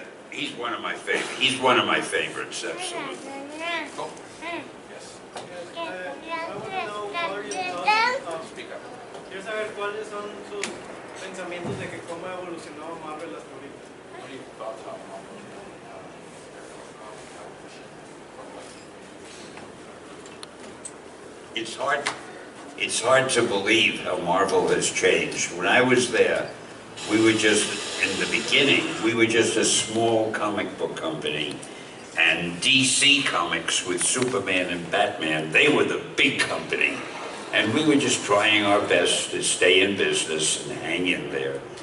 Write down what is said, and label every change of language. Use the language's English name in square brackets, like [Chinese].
[English] He's one of my favorites. He's one of my favorites, absolutely. [Spanish] Quiero saber cuáles son sus pensamientos de que cómo ha evolucionado Marvel hasta ahorita. [English] It's hard to believe how Marvel has changed. When I was there, we were just, in the beginning, we were just a small comic book company. And DC Comics with Superman and Batman, they were the big company. And we were just trying our best to stay in business and hang in there.